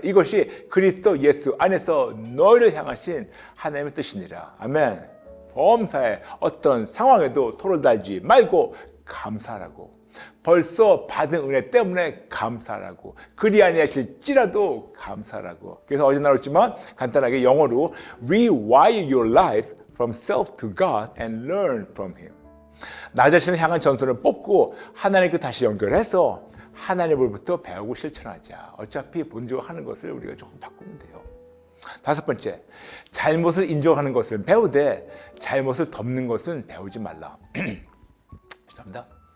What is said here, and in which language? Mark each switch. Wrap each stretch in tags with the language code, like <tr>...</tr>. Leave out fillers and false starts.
<ko>이것이 그리스도 예수 안에서 너희를 향하신 하나님의 뜻이니라. 아멘. 범사에 어떤 상황에도 토를 달지 말고 감사하라고. 벌써 받은 은혜 때문에 감사하라고. 그리 아니하실지라도 감사하라고. 그래서 어제 나눴지만 간단하게 영어로</ko> <en>rewire your life from self to God and learn from Him.</en> <ko>나 자신을 향한 전선을 뽑고 하나님께 다시 연결해서 하나님으로부터 배우고 실천하자. 어차피 본적으로 하는 것을 우리가 조금 바꾸면 돼요. 다섯 번째, 잘못을 인정하는 것은 배우되 잘못을 덮는 것은 배우지 말라. 죄송합니다.</ko>